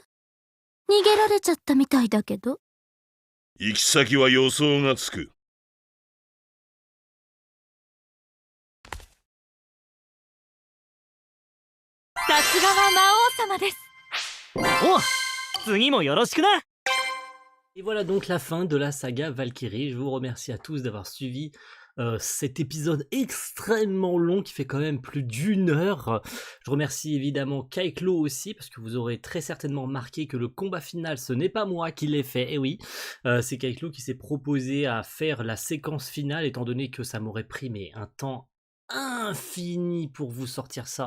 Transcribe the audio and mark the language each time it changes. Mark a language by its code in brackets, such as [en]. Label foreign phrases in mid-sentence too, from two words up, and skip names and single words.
[ja] 逃げられちゃったみたいだけど。行き先は予想がつく。さすがは魔王様です。お、次もよろしくな。 [fr] Et voilà donc la fin de la saga Valkyrie. Je vous remercie à tous d'avoir suivi cet épisode extrêmement long qui fait quand même plus d'1 heure. Je remercie évidemment Kaiklo aussi parce que vous aurez très certainement remarqué que le combat final ce n'est pas moi qui l'ai fait, et oui, c'est Kaiklo qui s'est proposé à faire la séquence finale étant donné que ça m'aurait pris mais un temps infini pour vous sortir ça.